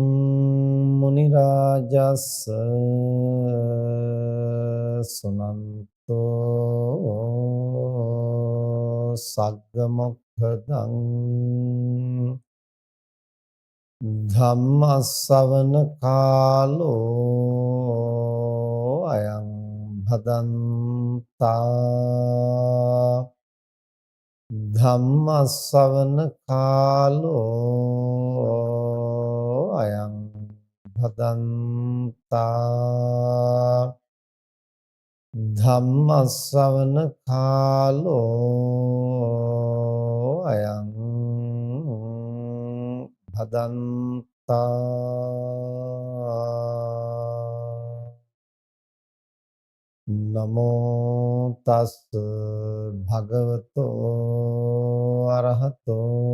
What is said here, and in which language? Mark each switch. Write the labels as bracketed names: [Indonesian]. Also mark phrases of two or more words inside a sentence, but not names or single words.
[Pali] मुनिराजस्स सुनन्तो सग्गमुखदं धम्मස්සවන කාලෝ අයං භදන්තා ධම්මස්සවන කාලෝ අයං භදන්තා ධම්මස්සවන කාලෝ අයං භදන්තා නමෝ තස් භගවතෝ අරහතෝ